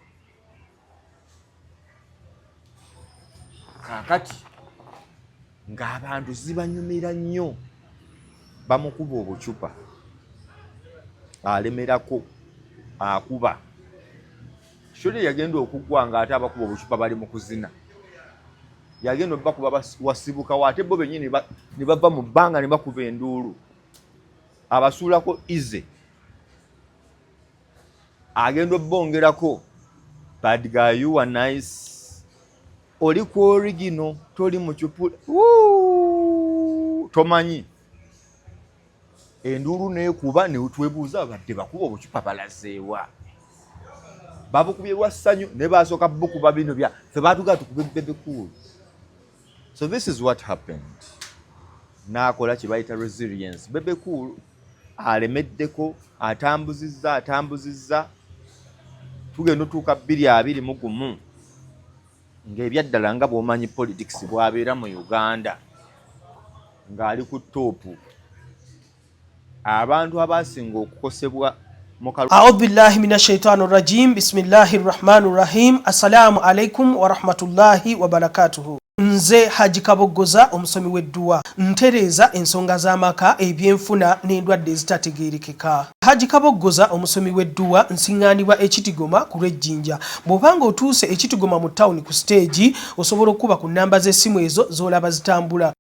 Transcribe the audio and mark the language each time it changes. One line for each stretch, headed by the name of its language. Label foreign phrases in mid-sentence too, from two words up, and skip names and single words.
Ganda: kakati ng'abantu zibanyumira nnyo bamukuba obucupa alemerako akuba shole yagenda okugwa ng'ate abakuba obucupa bali mu kuzina yagenda bakuba wasibukawo ate bo bennyini ne bava mu bbanga ne bakuba enduulu abasuulako ize agenda obbongerako
English: bad guy you are nice
Ganda: oli ku original toli mu kipula tomanyi enduulu neekuba ne twebuuza badde bakuba obucupa balazeewa babukubye lwa ssanyu ne basooka bukuba bino bya ffe baatugaa tukube Bebecool.
English: So this is what happened.
Ganda: N'akola kye bayita resilience. Bebecool alemeddeko atambuzizza tugenda otuuka 2021 ng'ebyaddala nga bw'omanyi politics bwabeera mu Uganda ng'ali ku toopu abantu abasinga okukosebwa
Arabic: أعوذ بالله من الشيطان الرجيم. بسم الله الرحمن الرحيم. السلام عليكم ورحمة الله وبركاته.
Ganda: Nze Haji Kabogoza omusomi w'edduwa ntereza ensonga z'amaka ebyenfuna n'endwadde ezitategeerekeka. Haji Kabogoza omusomi w'edduwa nsiŋŋaanibwa ekitigoma ku lw'ejjinja. Bw'obanga otuuse ekitigoma mu ttawuni ku stage osobola okuba ku nnamba z'essimu ezo z'olaba zitambula.